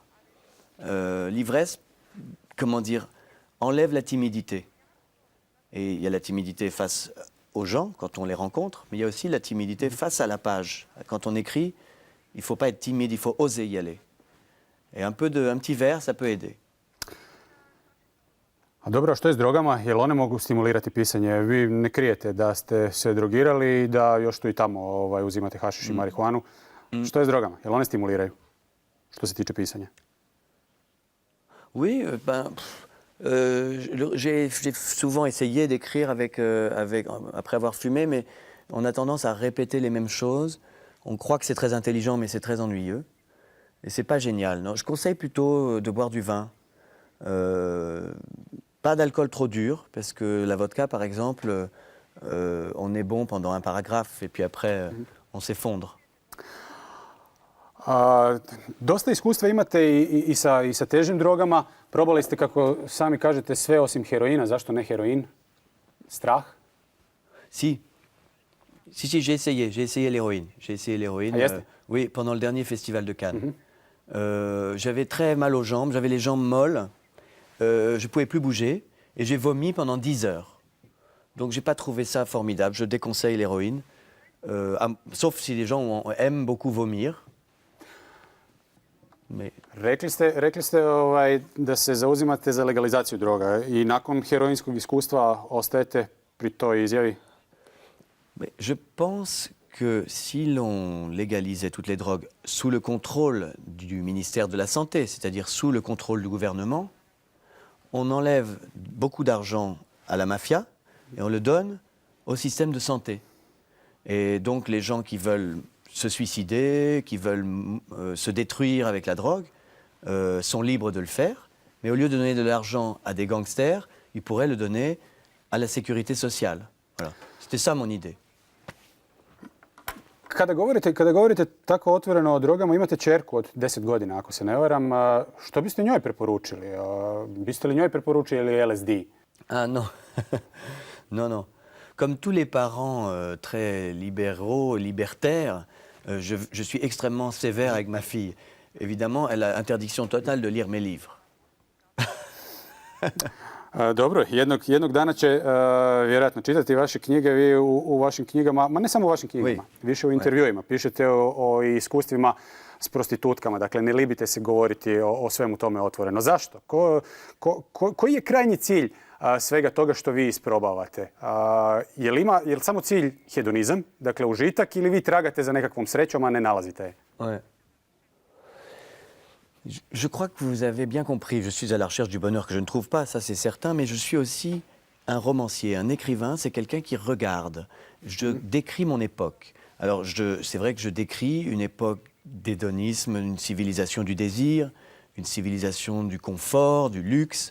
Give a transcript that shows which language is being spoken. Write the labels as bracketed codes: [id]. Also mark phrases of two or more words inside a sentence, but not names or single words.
[fr] L'ivresse, comment dire, enlève la timidité. Et il y a la timidité face aux gens quand on les rencontre, mais il y a aussi la timidité face à la page. Quand on écrit, il ne faut pas être timide, il faut oser y aller. Et un petit verre, ça peut aider. [hr] A dobro, a što je s drogama? Jel one mogu stimulirati pisanje? Vi ne krijete da ste se drogirali i da još tu i tamo uzimate hašiš i marihuanu. Što je s drogama? Jel one stimuliraju? Što se tiče pisanja? [fr] Oui, j'ai souvent essayé d'écrire après avoir fumé, mais on a tendance à répéter les mêmes choses. On croit que c'est très intelligent, mais c'est très ennuyeux. Et c'est pas génial. Non, je conseille plutôt de boire du vin. Pas d'alcool trop dur, parce que la vodka, par exemple, on est bon pendant un paragraphe, et puis après, on s'effondre. [hr] Dosta iskustva imate i sa težim drogama. Probali ste, kako sami kažete, sve osim heroina. Zašto ne heroin? Strah? [fr] Si, j'ai essayé l'héroïne. [en] Ah, yes. [fr] Oui, pendant le dernier festival de Cannes. J'avais très mal aux jambes, j'avais les jambes molles, je ne pouvais plus bouger et j'ai vomi pendant 10 heures. Donc j'ai pas trouvé ça formidable, je déconseille l'héroïne, sauf si les gens aiment beaucoup vomir. Mais... [hr] Rekli ste da se zauzimate za legalizaciju droga i nakon heroinskog iskustva ostajete pri toj izjavi? [fr] Mais je pense que si l'on légalisait toutes les drogues sous le contrôle du ministère de la Santé, c'est-à-dire sous le contrôle du gouvernement, on enlève beaucoup d'argent à la mafia et on le donne au système de santé. Et donc les gens qui veulent se suicider, qui veulent se détruire avec la drogue, sont libres de le faire. Mais au lieu de donner de l'argent à des gangsters, ils pourraient le donner à la sécurité sociale. Voilà. C'était ça mon idée. [hr] Kada govorite tako otvoreno o drogama, imate ćerku od 10 godina, ako se ne varam. Što biste njoj preporučili? Biste li njoj preporučili LSD? [fr] Ah non, non. Comme tous les parents très libéraux, libertaires, je suis extrêmement sévère avec ma fille. Évidemment, elle a interdiction totale de lire mes livres. [hr] Dobro, jednog dana će vjerojatno čitati vaše knjige. Vi u vašim knjigama, ma ne samo u vašim knjigama, više u intervjuima, pišete o iskustvima s prostitutkama. Dakle, ne libite se govoriti o svemu tome otvoreno. Zašto? Koji je krajnji cilj svega toga što vi isprobavate? Je li samo cilj hedonizam, dakle užitak, ili vi tragate za nekakvom srećom, a ne nalazite je? [fr] Ouais. Je crois que vous avez bien compris. Je suis à la recherche du bonheur que je ne trouve pas, ça c'est certain, mais je suis aussi un romancier, un écrivain, c'est quelqu'un qui regarde. Je décris mon époque. Alors c'est vrai que je décris une époque d'hédonisme, une civilisation du désir, une civilisation du confort, du luxe.